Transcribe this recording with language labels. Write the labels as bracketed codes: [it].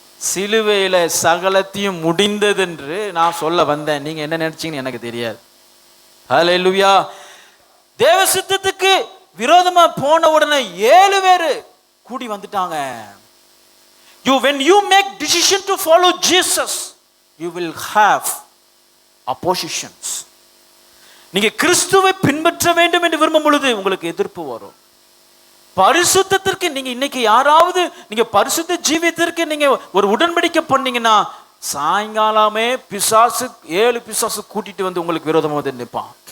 [ta] சிலுவையில சகலத்தையும் முடிந்தது என்று நான் சொல்ல வந்தேன். நீங்க என்ன நினைச்சீங்கன்னு எனக்கு தெரியாது. ஹல்லேலூயா. தேவ சித்தத்துக்கு விரோதமா போன உடனே 7 பேரு கூடி வந்துட்டாங்க. [en] When you make decision to follow Jesus, you will have oppositions. [ta] நீங்க கிறிஸ்துவை பின்பற்ற வேண்டும் என்று விரும்பும் பொழுது உங்களுக்கு எதிர்ப்பு வரும். பரிசுத்தத்திற்கு நீங்க இன்னைக்கு யாராவது நீங்க பரிசுத்த ஜீவியத்திற்கு நீங்க ஒரு உடன்படிக்கை பண்ணீங்கன்னா சாயங்காலமே பிசாசு 7 பிசாசு கூட்டிட்டு வந்து உங்களுக்கு விரோதமாக வந்து நிற்பான்.